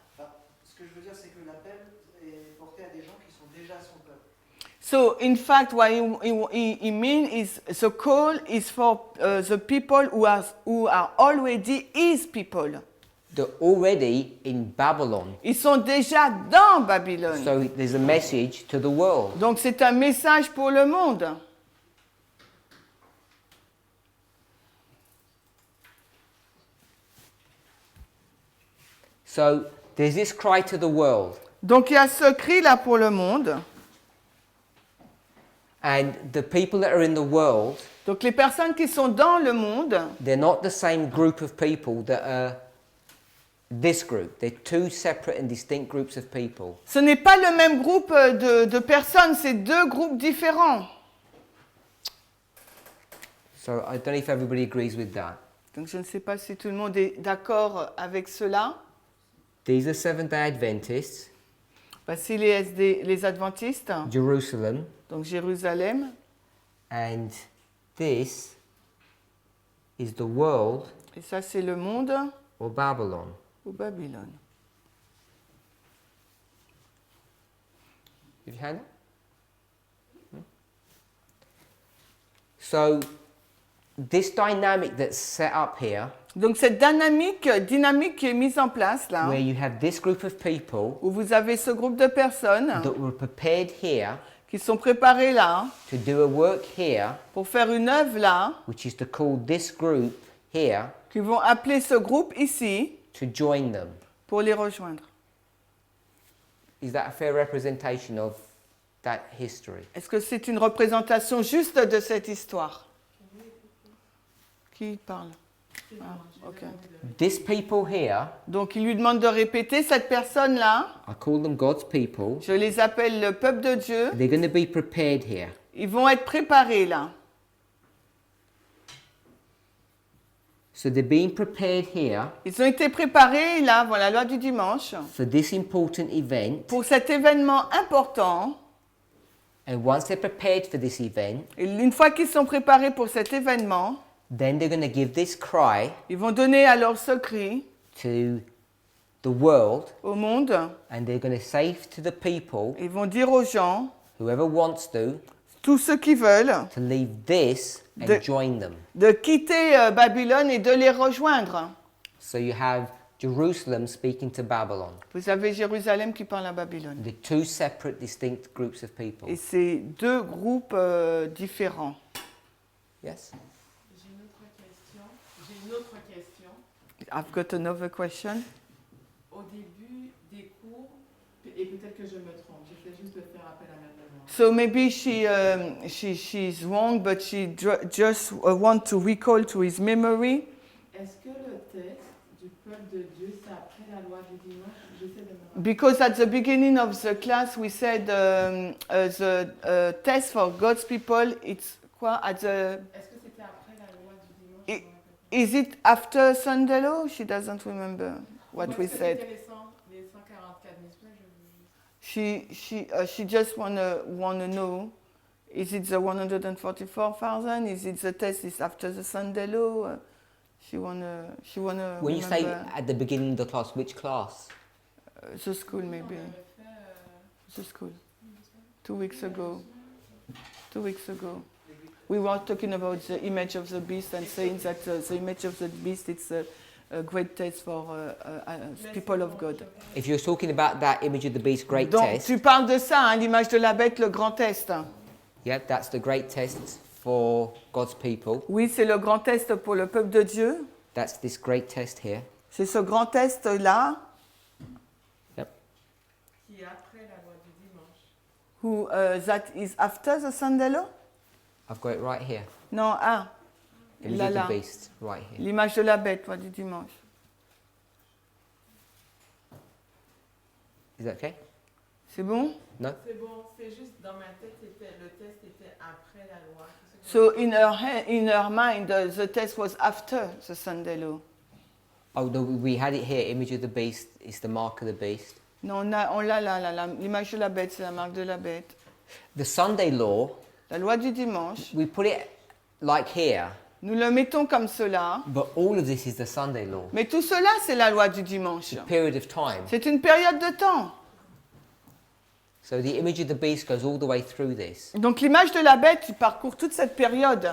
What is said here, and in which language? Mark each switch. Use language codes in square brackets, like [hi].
[fr] Enfin, ce que je veux dire, c'est que l'appel est porté à des gens qui sont déjà son peuple. [en] So, in fact, what he means is the call is for the people who are already his people. They're already in Babylon. [fr] Ils sont déjà dans Babylone. [en] So there's a message to the world. [fr] Donc, c'est un message pour le monde. [en] So there's this cry to the world. [fr] Donc, il y a ce cri là pour le monde. [en] And the people that are in the world, [fr] Donc, les personnes qui sont dans le monde, [en] they're not the same group of people that are this group. They're two separate and distinct groups of people. [fr] ce n'est pas le même groupe de personnes, c'est deux groupes différents. [en] So I don't know if everybody agrees with that. [fr] Donc, je ne sais pas si tout le monde est d'accord avec cela. [en] These are Seventh-day Adventists, [fr] Voici les adventistes, [en] Jerusalem, [fr] donc Jérusalem, [en] and this is the world [fr] et ça c'est le monde [en] or Babylon. [fr] ou Babylone. [en] Have you had it? No? So this dynamic that's set up here, [fr] Donc cette dynamique qui est mise en place là, [en] where you have this group of people [fr] où vous avez ce groupe de personnes [en] that were prepared here [fr] qui sont préparées là [en] to do a work here, [fr] pour faire une œuvre là, [en] which is to call this group here [fr] qui vont appeler ce groupe ici [en] to join them. [fr] pour les rejoindre. [en] Is that a fair representation of that history? [fr] Est-ce que c'est une représentation juste de cette histoire? Qui parle? Ah, ok. [en] This people here, [fr] Donc il lui demande de répéter cette personne là. [en] I call them God's people, [fr] Je les appelle le peuple de Dieu. [en] they're going to be prepared here. [fr] Ils vont être préparés là. [en] So they're being prepared here [fr] Ils ont été préparés là, voilà la loi du dimanche, [en] for this important event. [fr] pour cet événement important. [en] And once they're prepared for this event, [fr] Et une fois qu'ils sont préparés pour cet événement, [en] then they're going to give this cry [fr] ils vont donner alors ce cri [en] to the world, [fr] au monde. [en] and they're going to say to the people, [fr] Ils vont dire aux gens, [en] whoever wants to [fr] tous ceux qui veulent, [en] leave this and De- join them. [fr] de quitter Babylone et de les rejoindre. [en] So you have Jerusalem speaking to Babylon. [fr] Vous avez Jérusalem qui parle à Babylone. [en] The two separate, distinct groups of people. [fr] Et c'est deux groupes différents. [en] Yes? [fr] J'ai une autre question. [en] I've got another question. [fr] Au début des cours, et peut-être que je me trompe, j'essaie juste de faire appel à ma mémoire. [en] So maybe she's wrong, but she just want to recall to his memory. [fr] Est-ce que le texte du peuple de Dieu, c'est après la loi du dimanche? J'essaie de me rappeler. [en] Because at the beginning of the class we said the test for God's people, it's quoi? [fr] Est-ce que c'était après la loi du dimanche? [en] I- Is it after Sunday law? She doesn't remember what we said. [fr] C'était les 144 000, [en] She just wanna know, is it the 144,000? Is it the test is after the Sunday law? She wanna When you say remember. at the beginning of the class, which class? The school maybe. The school. 2 weeks ago. 2 weeks ago. We were talking about the image of the beast and saying that the image of the beast is a great test for people of God. If you're talking about that image of the beast, great [fr] Donc [en] test. [fr] tu parles de ça, hein, l'image de la bête, le grand test. [en] Yeah, that's the great test for God's people. [fr] Oui, c'est le grand test pour le peuple de Dieu. [en] That's this great test here. [fr] C'est ce grand test-là. [en] Yep. [fr] Qui est après la loi du dimanche. [en] Who, that is after the Sunday law? I've got it right here. [fr] Non, [en] Image [fr] là, [en] of [fr] là. [en] the beast, right here. [fr] L'image de la bête, loi du dimanche. [en] Is that okay? [fr] C'est bon? [en] No? [fr] C'est bon, c'est juste dans ma tête, le test était après la loi. [en] So in her mind, the test was after the Sunday law. Oh, no, we had it here. Image of the beast is the mark of the beast. [fr] Non, on l'a là, l'image de la bête, c'est la marque de la bête. [en] The Sunday law, [fr] La loi du dimanche, [en] we put it like here, [fr] nous le mettons comme cela, [en] but all of this is the Sunday law. [fr] mais tout cela, c'est la loi du dimanche. [en] Period of time. [fr] C'est une période de temps. [en] So the image of the beast goes all the way through this. [fr] Donc l'image de la bête, il parcourt toute cette période.